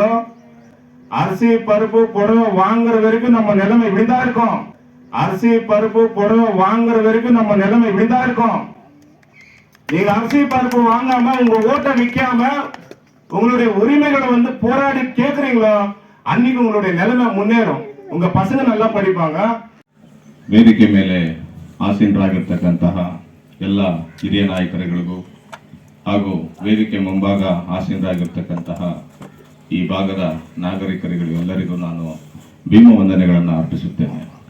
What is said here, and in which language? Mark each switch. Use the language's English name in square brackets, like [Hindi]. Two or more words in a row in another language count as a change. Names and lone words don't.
[Tamil] அரிசி பருப்பு புடவை வாங்குற வரைக்கும் நம்ம நிலைமை இப்படிதான் இருக்கும். அரிசி பருப்பு புடவை வாங்குற வரைக்கும் நம்ம நிலைமை இப்படிதான் இருக்கும். நீங்க அரிசி பருப்பு வாங்காம உங்க ஓட்டை விற்காம உங்களுடைய உரிமைகளை போராடி கேட்கறீங்களோ அன்னைக்கு உங்களுடைய நிலைமை முன்னேறும். உங்க பசங்க நல்லா படிப்பாங்க. [Kannada] ವೇದಿಕೆ ಮೇಲೆ ಆಸೀನರಾಗಿರ್ತಕ್ಕಂತಹ ಎಲ್ಲ ಹಿರಿಯ ನಾಯಕರುಗಳಿಗೂ ಹಾಗೂ ವೇದಿಕೆ ಮುಂಭಾಗ ಆಸೀನರಾಗಿರ್ತಕ್ಕಂತಹ ಈ ಭಾಗದ ನಾಗರಿಕರಿಗೂ ಎಲ್ಲರಿಗೂ ನಾನು ಭೀಮ ವಂದನೆಗಳನ್ನು ಅರ್ಪಿಸುತ್ತೇನೆ.